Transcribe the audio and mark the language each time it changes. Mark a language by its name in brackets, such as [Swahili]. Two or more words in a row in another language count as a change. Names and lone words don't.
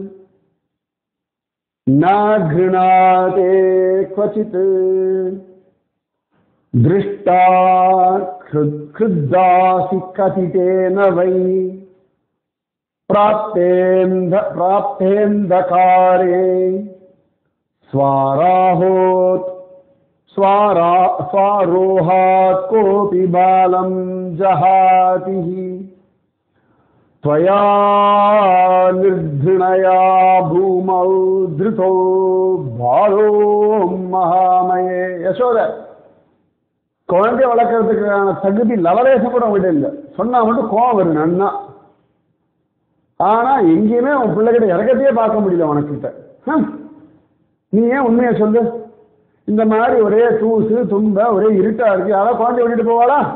[Sanskrit] न घृणा ते क्वचित् दृष्टा कृतासि कथितेन वै प्राप्तेऽन्धकारे स्वारोहात् कोऽपि बालं जहाति त्वया निर्घृणया भूमौ धृतो बालो महामये. [Tamil] யசோத குழந்தை வளர்க்கறதுக்கான தகுதி லவலேசம் கூட விட இல்லை. சொன்னா மட்டும் கோவம் வரும் நன்னா. ஆனா எங்கேயுமே உன் பிள்ளைகிட்ட இறக்கத்தையே பார்க்க முடியல உனக்கிட்ட. நீ ஏன் உண்மையை சொல்லு. இந்த மாதிரி ஒரே தூசு தும்ப ஒரே இருட்டா இருக்கு, அதான் குழந்தை விட்டுட்டு போவாளா?